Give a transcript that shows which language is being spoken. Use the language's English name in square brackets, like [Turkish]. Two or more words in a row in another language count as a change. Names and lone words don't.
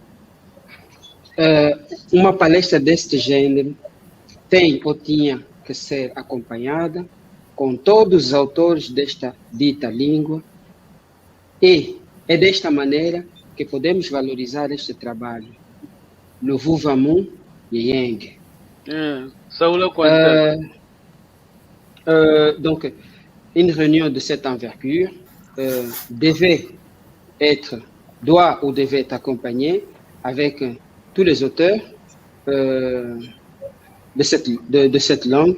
[Portuguese] Uma palestra deste gênero tem ou tinha que ser acompanhada com todos os autores desta dita língua e é desta maneira que podemos valorizar este trabalho. Le Vuvamu Yeng. [French] Donc, une réunion de cette envergure doit ou devait être accompagnée avec tous les auteurs de cette langue.